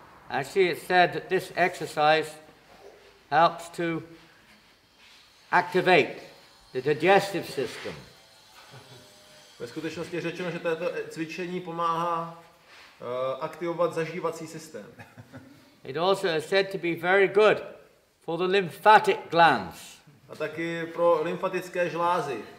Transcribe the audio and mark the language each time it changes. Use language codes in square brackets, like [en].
[en] Actually, it's said that this exercise helps to activate the digestive system. [cs] Ve skutečnosti je řečeno, že toto cvičení pomáhá aktivovat zažívací systém. [en] It also is said to be very good for the lymphatic glands. [cs] A taky pro lymfatické žlázy.